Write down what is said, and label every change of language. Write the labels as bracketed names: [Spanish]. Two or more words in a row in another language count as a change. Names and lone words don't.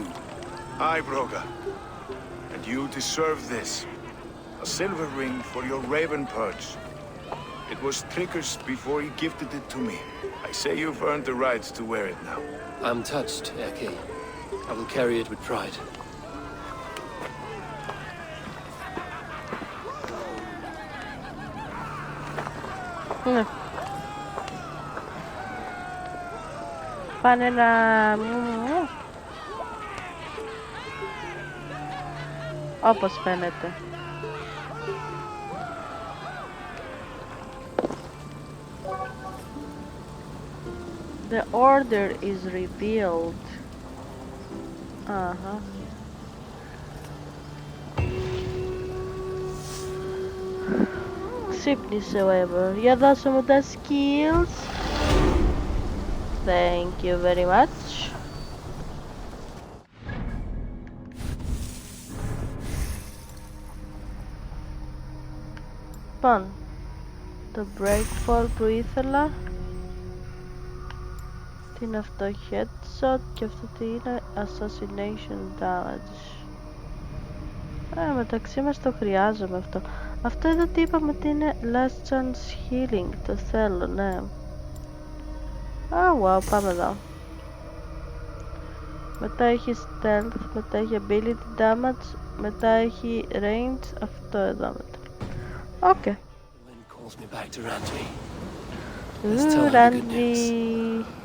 [English] Aye, Broga. And you deserve this. A silver ring for your raven perch. It was Trigger's before he gifted it to me. I say you've earned the right to wear it now. I'm touched, Erke. I will carry it with pride. [Greek] Πάνε να... Όπως φαίνεται. [English] The order is revealed. [Greek] Ξύπνησε ο Ever. Για δώσε μου τα skills. [English] Thank you very much. [Greek] Λοιπόν, το breakfall που ήθελα. Τι είναι αυτό, headshot, και αυτό τι είναι, [English] assassination damage. [Greek] Μεταξύ μας το χρειάζομαι αυτό. Αυτό εδώ τι είπαμε ότι είναι [English] last chance healing, [Greek] το θέλω, ναι. Wow, πάμε εδώ. Μετά έχει stealth, μετά έχει [English] ability damage, [Greek] μετά έχει range, αυτό εδώ μετά. Οκ. Ραντβί.